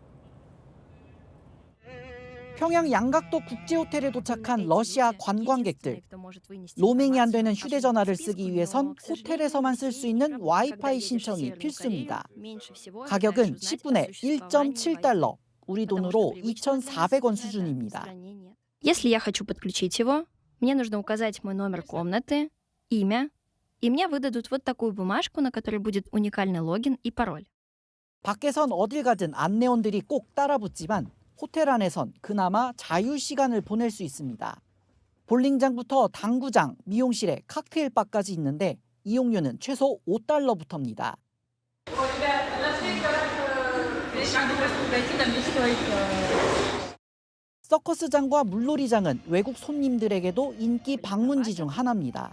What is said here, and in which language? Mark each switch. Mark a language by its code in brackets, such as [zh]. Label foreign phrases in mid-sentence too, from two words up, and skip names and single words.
[ko] 평양 양각도 국제호텔에 도착한 러시아 관광객들. 로밍이 안 되는 휴대전화를 쓰기 위해선 호텔에서만 쓸 수 있는 와이파이 신청이 필수입니다. 가격은 10분에 1.7달러, 우리 돈으로 2,400원 수준입니다. [ru] Если я хочу подключить его, мне нужно указать мой номер комнаты, имя, и мне выдадут вот такую бумажку, на которой будет уникальный логин и пароль. [ko] 밖에선 어딜 가든 안내원들이 꼭 따라붙지만 호텔 안에선 그나마 자유 시간을 보낼 수 있습니다. 볼링장부터 당구장, 미용실에 칵테일바까지 있는데 이용료는 최소 5달러부터입니다. 서커스장과 물놀이장은 외국 손님들에게도 인기 방문지 중 하나입니다.